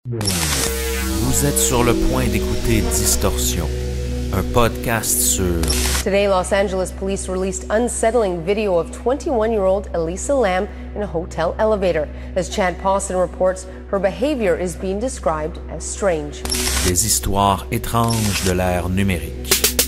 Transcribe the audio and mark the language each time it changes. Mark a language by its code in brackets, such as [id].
[fr] Vous êtes sur le point d'écouter Distorsion, un podcast sur... [en] Today, Los Angeles police released unsettling video of 21-year-old Elisa Lam in a hotel elevator. As Chad Pawson reports, her behavior is being described as strange. [fr] Des histoires étranges de l'ère numérique.